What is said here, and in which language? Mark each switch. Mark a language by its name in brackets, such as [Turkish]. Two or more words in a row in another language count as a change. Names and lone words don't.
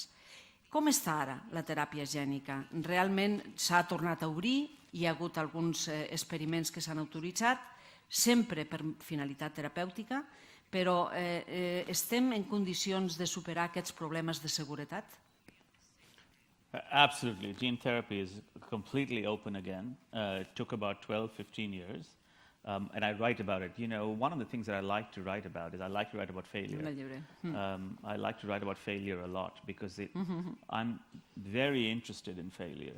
[Catalan] Com està ara la teràpia gènica? Realment s'ha tornat a obrir, hi ha hagut alguns experiments que s'han autoritzat, sempre per finalitat terapèutica, però estem en condicions de superar aquests problemes de seguretat? [English] Absolutely. Gene therapy is completely open again. It took about 12, 15 years. And I write about it. You know, one of the things that I like to write about is I like to write about failure. I like to write about failure a lot because I'm very interested in failure.